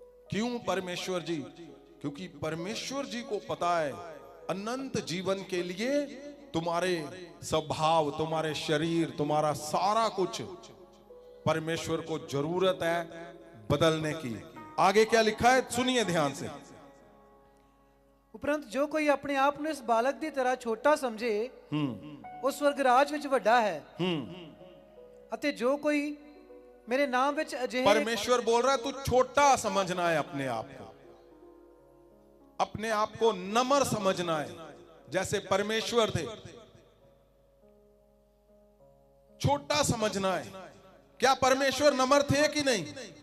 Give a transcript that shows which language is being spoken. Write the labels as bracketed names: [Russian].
[Hindi] क्यों परमेश्वर जी? क्योंकि परमेश्वर जी को पता है अनंत जीवन के लिए तुम्हारे स्वभाव, तुम्हारे शरीर, तुम्हारा सारा कुछ परमेश्वर को जरूरत है बदलने की। आगे क्या लिखा है सुनिए ध्यान से। [Punjabi] उपरंत जो कोई अपने आप ਨੂੰ ਇਸ ਬਾਲਕ ਦੀ ਤਰ੍ਹਾਂ ਛੋਟਾ ਸਮਝੇ ਉਹ स्वर्ग ਰਾਜ ਵਿੱਚ ਵੱਡਾ ਹੈ ਅਤੇ ਜੋ ਕੋਈ मेरे नाम ਵਿੱਚ ਅਜਿਹੇ। [Hindi] परमेश्वर बोल रहा है तू छोटा समझना है अपने आप को नम्र समझना है, जैसे परमेश्वर थे, छोटा समझना है। क्या परमेश्वर नम्र थे कि नहीं?